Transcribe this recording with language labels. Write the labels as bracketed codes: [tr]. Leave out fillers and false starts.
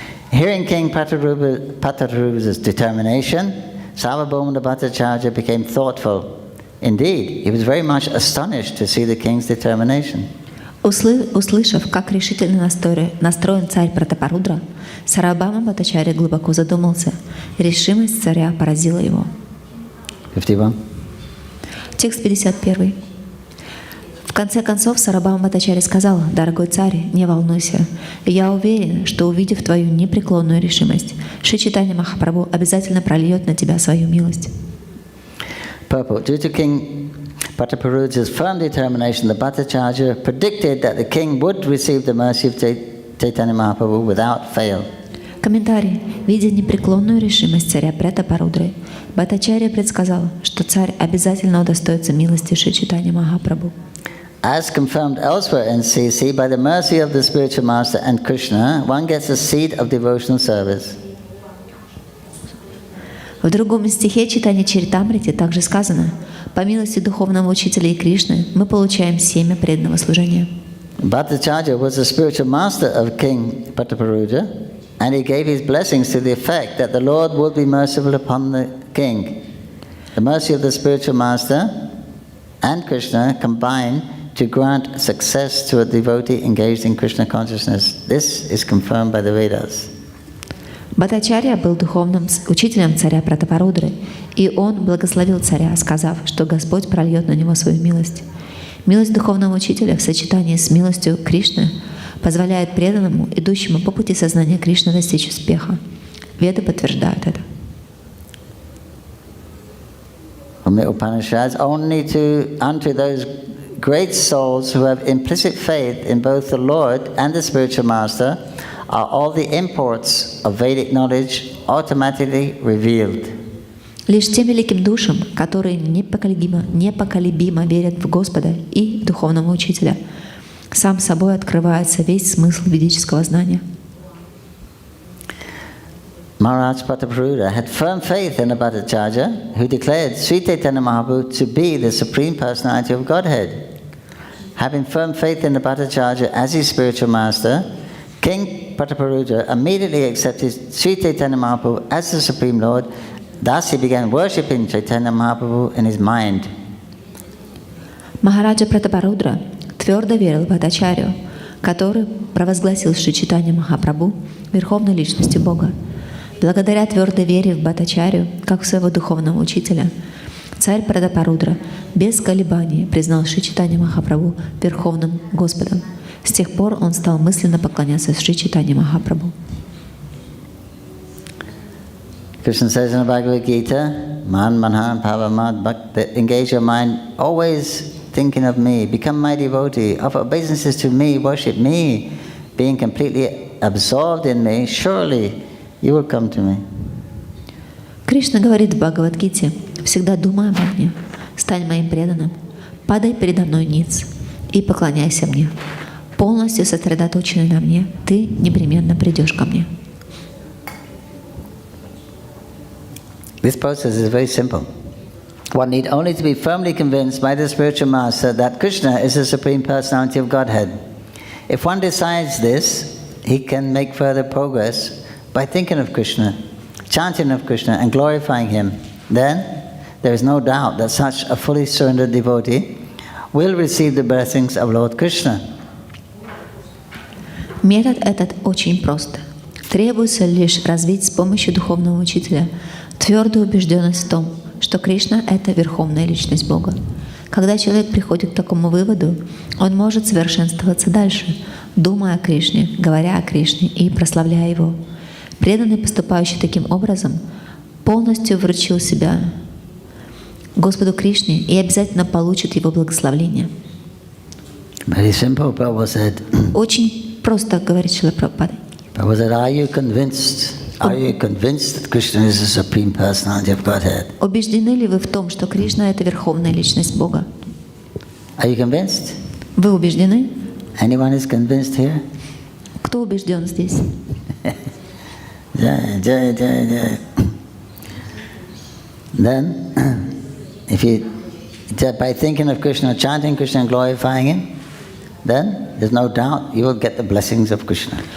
[en] Hearing King Patarupa's determination, Sarvabhauma Bhattacharya became thoughtful. Indeed, he was very much astonished to see the king's determination. [ru] Услышав, как решительно настроен царь Пратапарудра, Сарвабхаума Бхаттачарья глубоко задумался. Решимость царя поразила его. 51. Текст 51. В конце концов Сарвабхаума Бхаттачарья сказал: «Дорогой царь, не волнуйся. Я уверен, что, увидев твою непреклонную решимость, Шри Чайтанья Махапрабху обязательно прольет на тебя свою милость». [en] Purport. Due to King Pataparuja's firm determination, the Bhattacharya predicted that the king would receive the mercy of Caitanya Mahaprabhu without fail. [ru] Комментарий. Видя непреклонную решимость царя Пратапарудры, Бхаттачарья предсказал, что царь обязательно удостоится милости Шри Чайтанья Махапрабху. [en] As confirmed elsewhere in CC, by the mercy of the spiritual master and Krishna, one gets a seed of devotional service. [ru] В другом стихе Чайтанья-чаритамрите также сказано: «По милости духовного учителя и Кришны мы получаем семя преданного служения». [en] Bhattacharya was the spiritual master of King Pataparuja, and he gave his blessings to the effect that the Lord would be merciful upon the king. The mercy of the spiritual master and Krishna combine to grant success to a devotee engaged in Krishna consciousness. This is confirmed by the Vedas. [ru] Бхаттачарья был духовным учителем царя Пратапарудры, и он благословил царя, сказав, что Господь прольет на него свою милость. Милость духовного учителя в сочетании с милостью Кришны позволяет преданному, идущему по пути сознания Кришны, достичь успеха. Веды подтверждают это. [en] From the Upanishads, only unto those great souls who have implicit faith in both the Lord and the spiritual master are all the imports of Vedic knowledge automatically revealed. [ru] Лишь тем великим душам, которые непоколебимо верят в Господа и в духовного учителя, сам собой открывается весь смысл ведического знания. [en] Maharaj Pataparuda had firm faith in the Bhattacharya, who declared Sri Caitanya Mahaprabhu to be the Supreme Personality of Godhead. Having firm faith in the Bhattacharya as his spiritual master, King Pataparuja immediately accepted Sri Caitanya Mahaprabhu as the Supreme Lord Thus he began worshipping Chaitanya Mahaprabhu in his mind. [ru] Махараджа Пратапарудра твердо верил в Бхаттачарью, который провозгласил Шри Чайтанья Махапрабху верховной личностью Бога. Благодаря твердой вере в Бхаттачарью, как в своего духовного учителя, царь Пратапарудра без колебаний признал Шри Чайтанья Махапрабху верховным Господом. С тех пор он стал мысленно поклоняться Шри Чайтанья Махапрабху. [en] Krishna says in the Bhagavad Gita, Man Manhan Pavamad Bhakta, engage your mind always thinking of me, become my devotee, offer obeisances to me, worship me, being completely absorbed in me, surely you will come to me. [ru] Кришна говорит в Бхагавад-гите: «Всегда думай обо мне, стань моим преданным, падай передо мной ниц и поклоняйся мне. Полностью сосредоточенный на мне, ты непременно придешь ко мне». [en] This process is very simple. One need only to be firmly convinced by the spiritual master that Krishna is the Supreme Personality of Godhead. If one decides this, he can make further progress by thinking of Krishna, chanting of Krishna and glorifying Him. Then there is no doubt that such a fully surrendered devotee will receive the blessings of Lord Krishna. [ru] Метод этот очень прост. Требуется лишь развить с помощью духовного учителя твердую убежденность в том, что Кришна — это верховная личность Бога. Когда человек приходит к такому выводу, он может совершенствоваться дальше, думая о Кришне, говоря о Кришне и прославляя Его. Преданный, поступающий таким образом, полностью вручил себя Господу Кришне и обязательно получит Его благословение. [en] Very simple, Prabhu said. [ru] Очень просто, говорит Шрила Прабхупада. [en] Prabhu said, are you convinced? Are you convinced that Krishna is the Supreme Personality of Godhead? [ru] Убеждены ли вы в том, что Кришна — это верховная личность Бога? [en] Are you convinced? [ru] Вы убеждены? [en] Anyone is convinced here? [ru] Кто убежден здесь? Jai, jai, jai, jai. [en] Then, if you, by thinking of Krishna, chanting Krishna and glorifying Him, then there's no doubt you will get the blessings of Krishna.